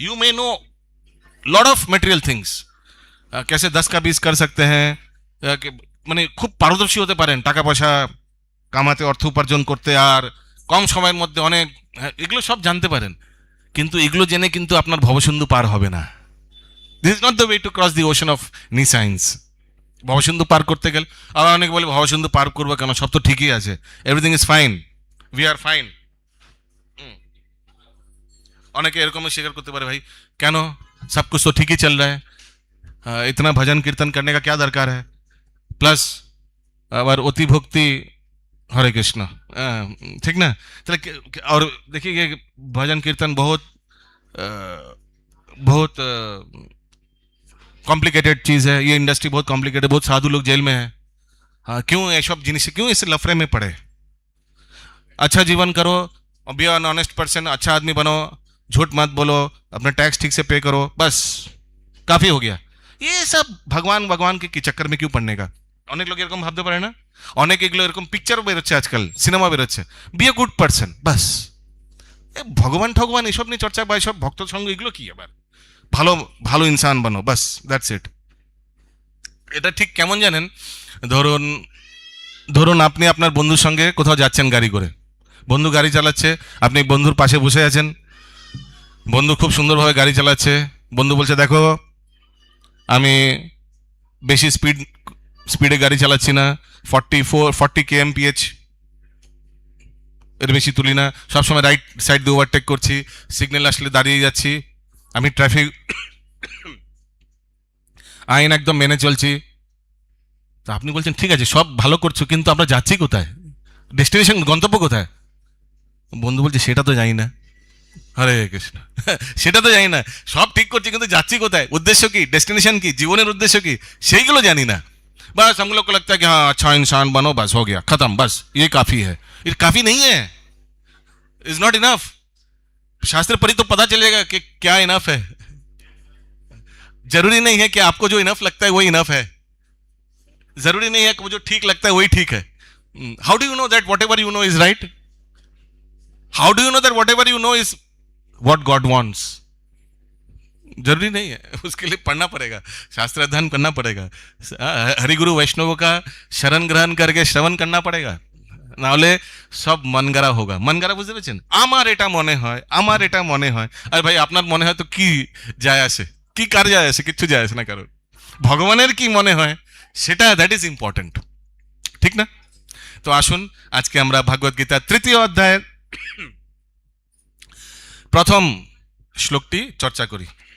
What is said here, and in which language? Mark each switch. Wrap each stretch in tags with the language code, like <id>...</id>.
<en>you may know lot of material things,</en> <hi>कैसे 10 का 20 कर सकते हैं,</hi> <bn>মানে খুব পারদর্শী হতে পারেন টাকা পয়সা কামাতে, অর্থ উপার্জন করতে, আর কম সময়ের মধ্যে অনেক, এগুলো সব জানতে পারেন, কিন্তু এগুলো জেনে কিন্তু আপনার ভবসিন্ধু পার হবে না।</bn> <en>This is not the way to cross the ocean of nescience.</en> <bn>ভবসিন্ধু পার করতে গেলে আবার অনেকে বলে ভবসিন্ধু পার করবো কেন, সব তো ঠিকই আছে,</bn> <en>Everything is fine, we are fine.</en> <bn>অনেকে এরকমও স্বীকার করতে পারে, ভাই কেন, সব</bn> <hi>कुछ तो ठीक ही चल रहा है, इतना भजन कीर्तन करने का क्या दरकार है, प्लस</hi> <bn>আবার অতি ভক্তি,</bn> <hi>हरे कृष्ण, ठीक ना।</hi> <bn>তাহলে</bn> <hi>और देखिए ये भजन कीर्तन बहुत बहुत कॉम्प्लिकेटेड चीज़ है, ये इंडस्ट्री बहुत कॉम्प्लिकेटेड, बहुत साधु लोग जेल में है, हाँ क्यों ये सब जिनिस, क्यों इस लफड़े में पड़े। अच्छा जीवन करो,</hi> <en>be an honest person,</en> <hi>अच्छा आदमी बनो, झूठ मत बोलो, अपना टैक्स ठीक से पे करो, बस काफी हो गया। ये सब भगवान भगवान के चक्कर में क्यों पड़ने का।</hi> <bn>অনেক লোক এরকম ভাবতে পারে না, অনেক এগুলো এরকম পিকচারও বেরোচ্ছে আজকাল, সিনেমা বেরোচ্ছে,</bn> <en>be a good person,</en> <bn>বাস। ভগবান ঠগবান এসব নিয়ে চর্চা বা এসব ভক্ত সঙ্গ এগুলো কি আবার, ভালো ভালো ইনসান বানো, বাস</bn> <en>That's it.</en> <bn>এটা ঠিক কেমন জানেন, ধরুন ধরুন আপনি আপনার বন্ধুর সঙ্গে কোথাও যাচ্ছেন গাড়ি করে, বন্ধু গাড়ি চালাচ্ছে, আপনি বন্ধুর পাশে বসে আছেন, বন্ধু খুব সুন্দরভাবে গাড়ি চালাচ্ছে, বন্ধু বলছে দেখো আমি বেশি স্পিডে গাড়ি চালাচ্ছি না, 40 kmph এর বেশি তুলি না, সবসময় রাইট সাইড দিয়ে ওভারটেক করছি, সিগন্যাল আসলে দাঁড়িয়ে যাচ্ছি, আমি ট্রাফিক আইন একদম মেনে চলছি। তো আপনি বলছেন ঠিক আছে সব ভালো করছো, কিন্তু আমরা যাচ্ছি কোথায়, ডেস্টিনেশন গন্তব্য কোথায়। বন্ধু বলছে সেটা তো জানি না, হরে কৃষ্ণ, সেটা তো জানি না, সব ঠিক করছি কিন্তু যাচ্ছি কোথায়, উদ্দেশ্য কি, ডেস্টিনেশন কি, জীবনের উদ্দেশ্য কি, সেইগুলো জানি না।</bn> <hi>बस हम लोग को लगता है कि हाँ अच्छा इंसान बनो, बस हो गया खत्म, बस ये काफी है। ये काफी नहीं है,</hi> <en>Is not enough.</en> <hi>शास्त्र पढ़ी तो पता चलेगा कि क्या इनफ है। जरूरी नहीं है कि आपको जो इनफ लगता है वही इनफ है, जरूरी नहीं है कि वो जो ठीक लगता है वही ठीक है।</hi> <en>How do you know that whatever you know is right, how do you know that whatever you know is what God wants.</en> <hi>जरूरी नहीं है, उसके लिए पढ़ना पड़ेगा, शास्त्र अध्ययन करना पड़ेगा, हरिगुरु वैष्णवों का शरण ग्रहण करके श्रवण करना पड़ेगा,</hi> <bn>না হলে সব মনগড়া হোগা। মনগড়া বুঝতে পেরেছেন, আমার এটা মনে হয়, আমার এটা মনে হয়, আর ভাই আপনার মনে হয় তো কি যায় আসে, কি কার যায় আসে, কিচ্ছু যায় আসে না কারোর। ভগবানের কি মনে হয় সেটা,</bn> <en>that is important,</en> <bn>ঠিক না। তো আসুন আজকে আমরা ভাগবত গীতার 3য় অধ্যায়ের প্রথম শ্লোকটি চর্চা করি।</bn>